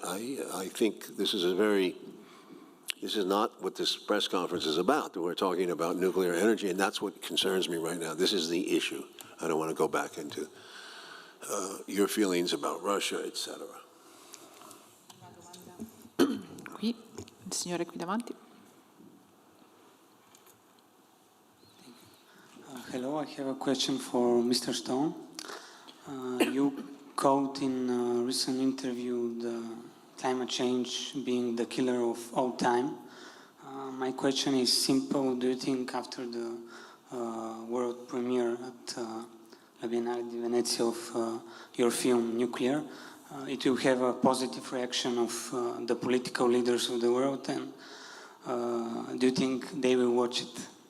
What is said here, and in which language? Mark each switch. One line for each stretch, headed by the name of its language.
English: I think this is this is not what this press conference is about. We're talking about nuclear energy, and that's what concerns me right now. This is the issue. I don't want to go back into your feelings about Russia, etc.
Italian: Qui, il signore qui davanti.
English: Hello, I have a question for Mr. Stone. You quote in a recent interview the climate change being the killer of all time. My question is simple. Do you think after the world premiere at La Biennale di Venezia of your film Nuclear, it will have a positive reaction of the political leaders of the world, and do you think they will watch it?